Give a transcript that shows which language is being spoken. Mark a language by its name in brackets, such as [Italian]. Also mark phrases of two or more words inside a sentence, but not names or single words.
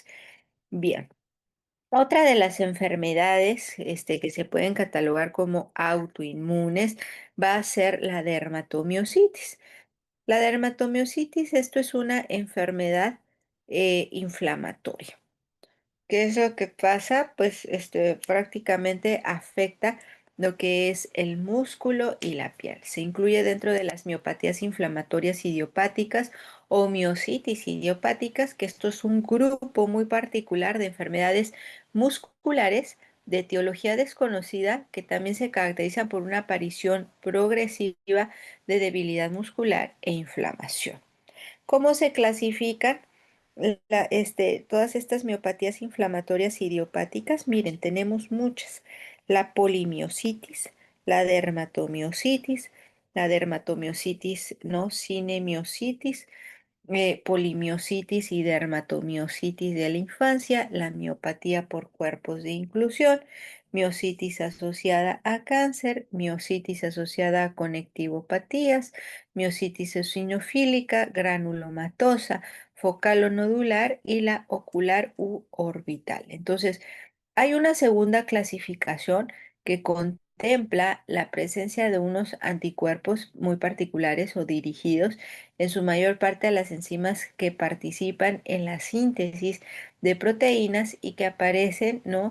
[Spanish] Bien, otra de las enfermedades que se pueden catalogar como autoinmunes va a ser la dermatomiositis. La dermatomiositis, esto es una enfermedad inflamatoria. ¿Qué es lo que pasa? Pues prácticamente afecta lo que es el músculo y la piel. Se incluye dentro de las miopatías inflamatorias idiopáticas o miositis idiopáticas, que esto es un grupo muy particular de enfermedades musculares de etiología desconocida que también se caracterizan por una aparición progresiva de debilidad muscular e inflamación. ¿Cómo se clasifican todas estas miopatías inflamatorias idiopáticas? Miren, tenemos muchas. La polimiositis, la dermatomiositis no cinemiositis, polimiositis y dermatomiositis de la infancia, la miopatía por cuerpos de inclusión, miositis asociada a cáncer, miositis asociada a conectivopatías, miositis eosinofílica, granulomatosa, focal o nodular y la ocular u orbital. Entonces, hay una segunda clasificación que contempla la presencia de unos anticuerpos muy particulares o dirigidos en su mayor parte a las enzimas que participan en la síntesis de proteínas y que aparecen, ¿no?